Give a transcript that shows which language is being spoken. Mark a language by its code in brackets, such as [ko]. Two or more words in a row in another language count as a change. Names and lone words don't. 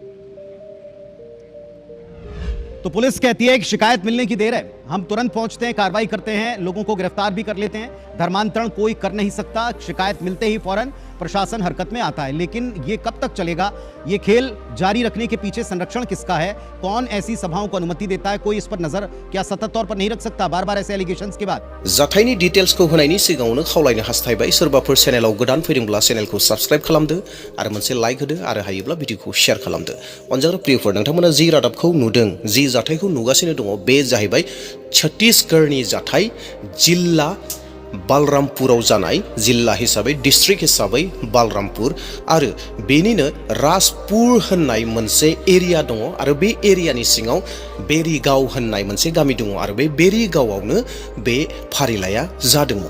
[hi] तो पुलिस कहती है कि शिकायत मिलने की देर है, हम तुरंत पहुंचते हैं, कार्रवाई करते हैं, लोगों को गिरफ्तार भी कर लेते हैं। धर्मांतरण कोई कर नहीं सकता, शिकायत मिलते ही फौरन प्रशासन हरकत में आता है। लेकिन ये कब तक चलेगा? ये खेल जारी रखने के पीछे संरक्षण किसका है? कौन ऐसी सभाओं को अनुमति देता है? कोई इस पर नजर क्या सतत तौर पर नहीं रख सकता बार बार ऐसे एलिगेशंस के बाद? [brx] जाथायनि डिटेल्सखौ होनायनि सिगाङावनो खावलायनो हास्थायबाय सोरबाफोर चेनेलाव गोदान फैदोंब्ला चेनेलखौ साबस्क्राइब खालामदो आरो मोनसे लाइक होदो आरो हायोब्ला भिडिअखौ शेयार खालामदो। अनजाग्रा प्रियफोर, नोंथांमोना जि रादाबखौ नुदों, जि जाथायखौ नुगासिनो दङ, बे जाहैबाय छत्तीसगढ़नि जाथाय, जिल्ला बालरामपुराव जानाय, जिल्ला हिसाबै डिस्ट्रिक्ट हिसाबै बालरामपुर आरो बेनिनो राजपुर होननाय मोनसे एरिया दङ आरो बे एरियानि सिङाव बेरिगाव होननाय मोनसे गामि दङ आरो बे बेरिगावआवनो बे फारिलाइया जादोंमोन।